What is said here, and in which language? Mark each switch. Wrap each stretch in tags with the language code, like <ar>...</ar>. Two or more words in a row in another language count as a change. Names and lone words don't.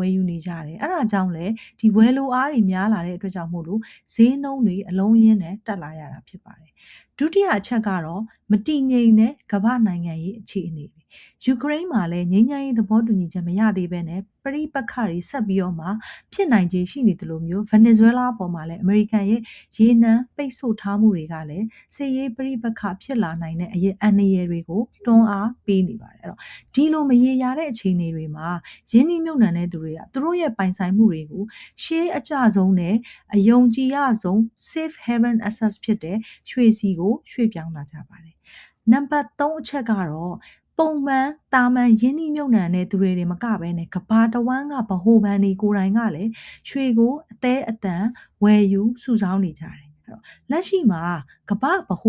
<my>ယ်ယူနေကြတယ်။အဲ့ဒါကြောင့်လေဒီဝယ်လိုအားတွေများလာတဲ့အတွက်ကြောင့်မို့လို့ဈေးနှုန်းတွေအလုံးရင်းနဲ့တက်လာရတာဖြစ်ပါတယ်။ဒုတိယအချက်ကတော့မတည်ငြိမ်တဲ့ကမ္ဘာနိုင်ငံရေးအခြေအနေပဲ။ယူကရိန်းမှာလည်းငြိမ်းချမ်းရေးသဘောတူညီချက်မရသေးဘဲနဲ့ပဋိပက္ခတွေဆက်ပြီးတော့မှဖြစ်နိုင်ခြေရှိနေတယ်လို့မျိုးဗင်နီဇွဲလားပေါ်မှာလည်းအမေရိကန်ရဲ့ရေနံပိတ်ဆို့ထားမှုတွေကလည်းစစ်ရေးပဋိပက္ခဖြစ်လာနိုင်တဲ့အရေးအန္တရာယ် တွေကိုတွန်းအားပေးနေပါတယ်အဲ့တော့ဒီလိုမရေရာတဲ့အခြေအနေတွေမှာရင်းနှီးမြှုပ်နှံတဲ့သူတွေကသူတို့ရဲ့ပိုင်ဆိုင်မှုတွေကိုရှေးအကျဆုံးနဲ့အယုံကြည်ရဆုံး</my> <en>safe haven assets</en> <my>ဖြစ်တဲ့ရွှေစီကိုရွှေ့ပြောင်းလာကြပါတယ်နံပါတ်3အချက်ကတော့ပုံမှန်တာမန်ရင်းနှီးမြှုပ်နှံတဲ့သူတွေမကဘဲနဲ့ကဘာတဝမ်းကဗဟိုဘဏ်တွေကိုယ်တိုင်ကလည်းရွှေကိုအသေးအတန်ဝယ်ယူစုဆောင်းနေကြတယ်လက်ရှိမှာကမ္ဘာဗဟို</my>